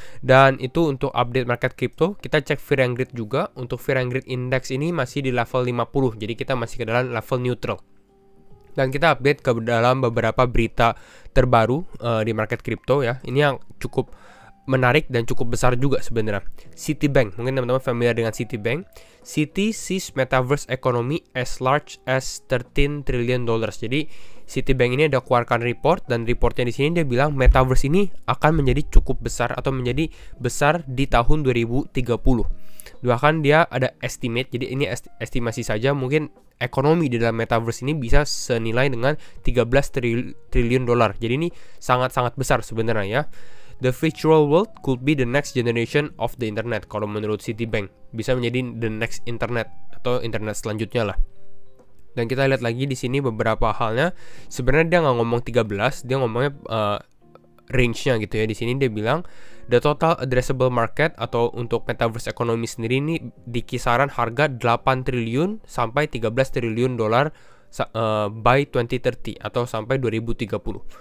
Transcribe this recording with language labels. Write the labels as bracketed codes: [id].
[id] Dan itu untuk update market crypto. Kita cek Fear and Greed juga. Untuk Fear and Greed Index ini masih di level 50. Jadi kita masih ke dalam level neutral. Dan kita update ke dalam beberapa berita terbaru di market crypto ya. Ini yang cukup menarik dan cukup besar juga sebenarnya. Citibank, mungkin teman-teman familiar dengan Citibank. [en] Citi sees metaverse economy as large as 13 trillion dollars. [id] Jadi Citibank ini ada keluarkan report, dan reportnya di sini dia bilang metaverse ini akan menjadi cukup besar atau menjadi besar di tahun 2030. Bahkan dia ada estimate, jadi ini estimasi saja, mungkin ekonomi di dalam metaverse ini bisa senilai dengan 13 triliun dolar. Jadi ini sangat-sangat besar sebenarnya ya. [en] The virtual world could be the next generation of the internet. [id] Kalau menurut Citibank, bisa menjadi [en] the next internet [id] atau internet selanjutnya lah. Dan kita lihat lagi di sini beberapa halnya. Sebenarnya dia nggak ngomong 13, dia ngomongnya range-nya gitu ya. Di sini dia bilang [en] the total addressable market [id] atau untuk metaverse ekonomi sendiri ini di kisaran harga 8 triliun sampai 13 triliun dolar by 2030 atau sampai 2030.